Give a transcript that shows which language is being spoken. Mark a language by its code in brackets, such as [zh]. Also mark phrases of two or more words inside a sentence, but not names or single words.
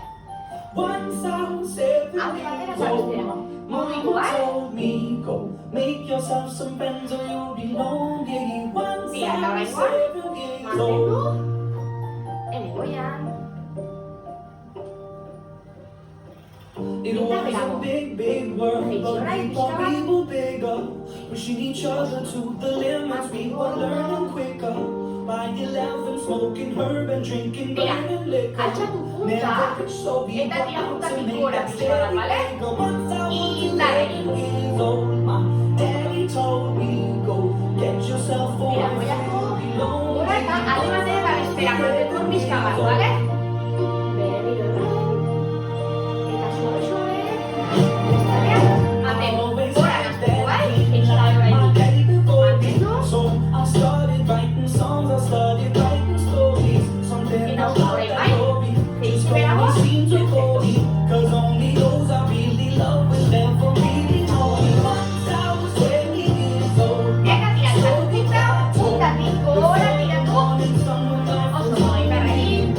[eu] Alde batera zabestera. Mugitu, bai? Tira, eta oraingoan, mantendu. Hemen goian. [en] It was a big, big world, but we thought we were bigger. Pushing each other to the limits, we were learning quicker. By 11, smoking herb and drinking burning liquor. Never rich, so we were out to make that steady bigger. Once I was 11 years old, my daddy told me, go get yourself a wife, you'll be lonely. [eu] Gora eta alde batera bestera kortetu pixka bat, bale? Bere eta suave, bestean, aten, gora nazteko, bai? [en] So I started writing songs, I started writing stories. Something about that story just always seemed to go me. Cause only those I really love will never really know me. Once I was 20 years old, so we got wanting someone else to love me.